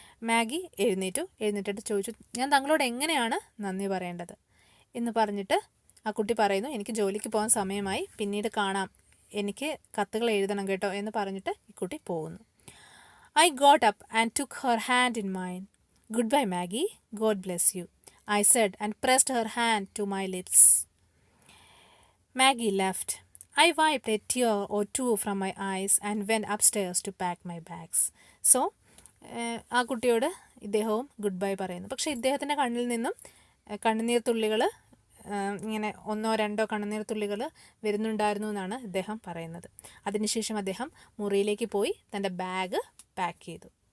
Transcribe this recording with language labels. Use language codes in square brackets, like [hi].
[ml] Maggi എഴുന്നേറ്റിട്ട് ചോദിച്ചു, ഞാൻ താങ്കളോട് എങ്ങനെയാണ് നന്ദി പറയേണ്ടത് എന്ന് പറഞ്ഞിട്ട് ആ കുട്ടി പറയുന്നു, എനിക്ക് ജോലിക്ക് പോകാൻ സമയമായി, പിന്നീട് കാണാം, എനിക്ക് കത്തുകൾ എഴുതണം കേട്ടോ എന്ന് പറഞ്ഞിട്ട് ഈ കുട്ടി പോകുന്നു. [en] I got up and took her hand in mine. Goodbye, Maggie. God bless you, I said and pressed her hand to my lips. Maggie left. I wiped a tear or two from my eyes and went upstairs to pack my bags. [ml] So, ആ കുട്ടിയോട് ഇദ്ദേഹവും good bye പറയുന്നു. പക്ഷേ ഇദ്ദേഹത്തിൻ്റെ കണ്ണിൽ നിന്നും കണ്ണുനീർ തുള്ളികൾ, ഇങ്ങനെ 1-2 കണ്ണുനീർ തുള്ളികൾ വരുന്നുണ്ടായിരുന്നു എന്നാണ് ഇദ്ദേഹം പറയുന്നത്. അതിനുശേഷം അദ്ദേഹം മുറിയിലേക്ക് പോയി തൻ്റെ ബാഗ് പാക്ക് ചെയ്തു.